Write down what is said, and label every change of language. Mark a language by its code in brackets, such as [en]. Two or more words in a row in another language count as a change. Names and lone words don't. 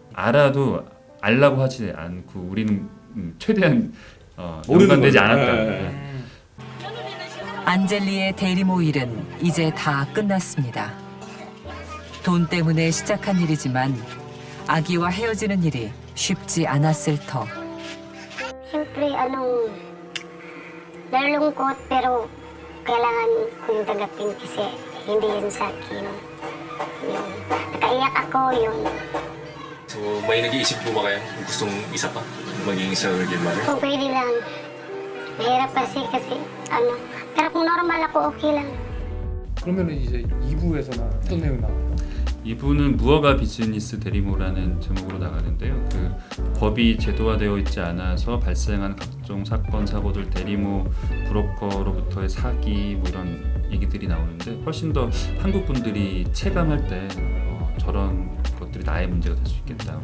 [ko] 알아도 알라고 하지 않고 우리는 최대한 연관되지 않았다. 네. 안젤리의 대리모 일은 이제 다 끝났습니다. 돈 때문에 시작한 일이지만 아기와 헤어지는 일이 쉽지 않았을 터. [tl] Siyempre, nalulungkot pero kailangan ko yung tanggapin kasi hindi yun sa akin. Yung, nakaiyak ako yun. So, may nag-iisip po ba kayo kung gustong isa pa? Maging [en] surrogate mother? [tl] Kung pwede lang, mahirap kasi pero kung normal ako, okay lang. [ko] 그러면 이제 2부에서는 어떤 내용이 나와요? 2부는 무허가 비즈니스 대리모라는 제목으로 나가는데요. 그 법이 제도화되어 있지 않아서 발생한 각종 사건 사고들 대리모 브로커로부터의 사기 뭐 이런 얘기들이 나오는데 훨씬 더 한국 분들이 체감할 때 저런 것들이 나의 문제가 될 수 있겠다.